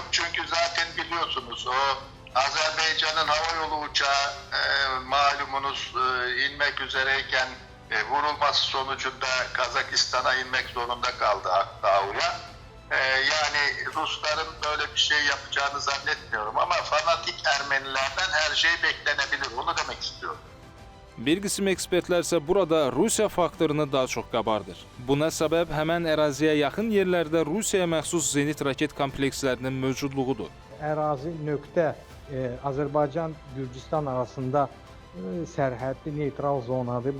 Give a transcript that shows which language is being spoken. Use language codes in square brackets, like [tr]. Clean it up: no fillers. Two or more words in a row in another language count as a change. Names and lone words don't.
[tr] Çünkü zaten biliyorsunuz o Azerbaycan'ın havayolu uçağı malumunuz inmek üzereyken vurulması sonucunda Kazakistan'a inmek zorunda kaldı Akdağ'a. Yani Rusların böyle bir şey yapacağını zannetmiyorum ama fanatik Ermenilerden her şey beklenebilir. Onu demek istiyorum. [az] Bir qism ekspertlər isə burada Rusiya faktorunu daha çox qabardır. Buna səbəb həmən əraziyə yaxın yerlərdə Rusiyaya məxsus zenit raket komplekslərinin mövcudluğudur. Ərazi nöqtə Azərbaycan-Gürcistan arasında sərhədli neytral zonadır.